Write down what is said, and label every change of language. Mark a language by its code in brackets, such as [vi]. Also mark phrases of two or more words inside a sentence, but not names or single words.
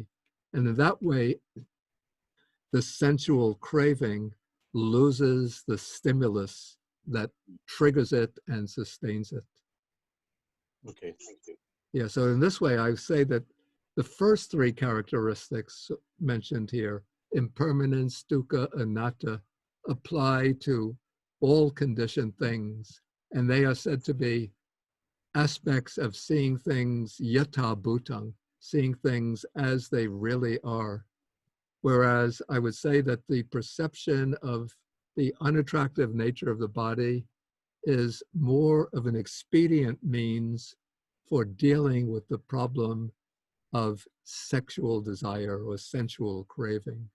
[en] And in that way, the sensual craving loses the stimulus that triggers it and sustains it. Okay, thank you. Yeah, so in this way, I say that the first three characteristics mentioned here, impermanence, [pi] dukkha, anatta, [en] apply to all conditioned things, and they are said to be aspects of seeing things [pi] yatha bhutang, [en] seeing things as they really are. Whereas I would say that the perception of the unattractive nature of the body is more of an expedient means for dealing with the problem of sexual desire or sensual craving.